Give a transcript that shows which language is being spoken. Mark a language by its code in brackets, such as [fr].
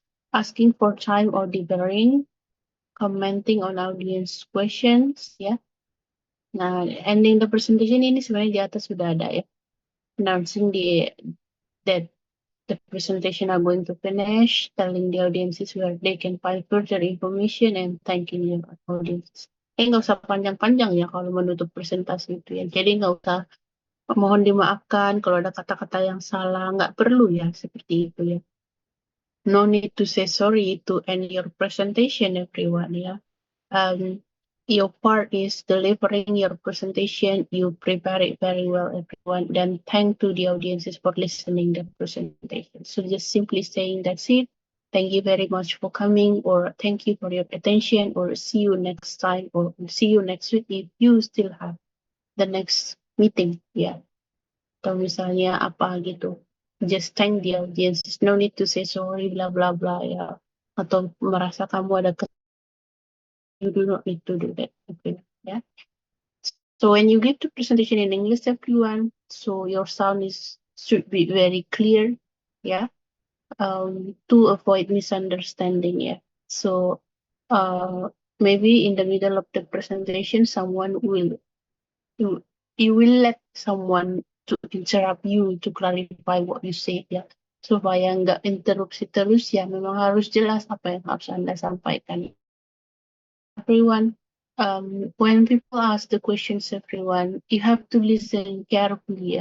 [en] Asking for time or deferring, commenting on audience questions ya. [id] Nah, ending the presentation ini sebenarnya di atas sudah ada ya. [en] Announcing that the presentation are going to finish, telling the audiences where they can find further information, and thanking your audience. [id] Nggak usah panjang-panjang ya kalau menutup presentasi itu ya. Jadi nggak usah mohon dimaafkan kalau ada kata-kata yang salah, nggak perlu ya seperti itu ya. [en] No need to say sorry to end your presentation, everyone ya. Your part is delivering your presentation. You prepare it very well, everyone. Then thank to the audiences for listening the presentation. So just simply saying that's it. Thank you very much for coming, or thank you for your attention, or see you next time, or see you next week if you still have the next meeting. Yeah. [id] Atau misalnya apa gitu. [en] Just thank the audiences. No need to say sorry, blah blah blah ya. [id] Atau merasa kamu ada [en] you do not need to do that. Okay. Yeah. So when you give the presentation in English, everyone, so your sound should be very clear, yeah, to avoid misunderstanding, yeah. So maybe in the middle of the presentation, you will let someone to interrupt you to clarify what you say, ya. [id] Supaya nggak interupsi terus ya, memang harus jelas apa yang harus Anda sampaikan. [en] Everyone, when people ask the questions, everyone, you have to listen carefully.